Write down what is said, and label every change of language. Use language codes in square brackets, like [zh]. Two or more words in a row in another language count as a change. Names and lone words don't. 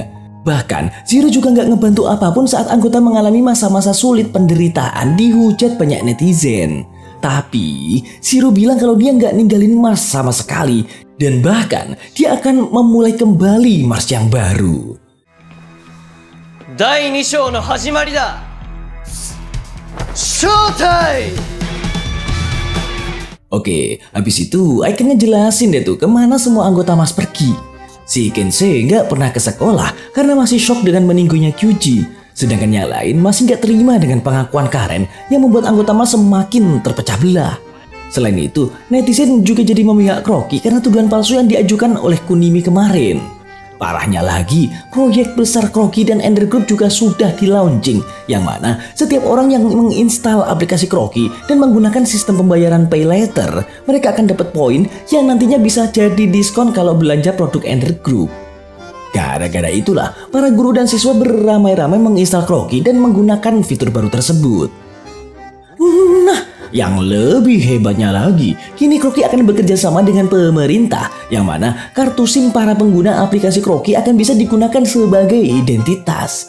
[id] Bahkan, Zero juga nggak ngebantu apapun saat anggota mengalami masa-masa sulit penderitaan dihujat banyak netizen. Tapi, Zero bilang kalau dia nggak ninggalin Mars sama sekali, dan bahkan dia akan memulai kembali Mars yang baru. [ja] 第2章の始まりだ。 Showtime! [id] Oke, habis itu Icon ngejelasin deh tuh kemana semua anggota Mars pergi. Si Kensei nggak pernah ke sekolah karena masih shock dengan meninggalnya Kyuji. Sedangkan yang lain masih nggak terima dengan pengakuan Karen yang membuat anggota Mars semakin terpecah belah. Selain itu, netizen juga jadi memihak Rocky karena tuduhan palsu yang diajukan oleh Kunimi kemarin. Parahnya lagi, proyek besar Kroki dan Ender Group juga sudah di-launching, yang mana setiap orang yang menginstal aplikasi Kroki dan menggunakan sistem pembayaran [en] pay later, [id] mereka akan dapat poin yang nantinya bisa jadi diskon kalau belanja produk Ender Group. Gara-gara itulah, para guru dan siswa beramai-ramai menginstal Kroki dan menggunakan fitur baru tersebut. Nah, yang lebih hebatnya lagi, kini Kroki akan bekerja sama dengan pemerintah, yang mana kartu SIM para pengguna aplikasi Kroki akan bisa digunakan sebagai identitas.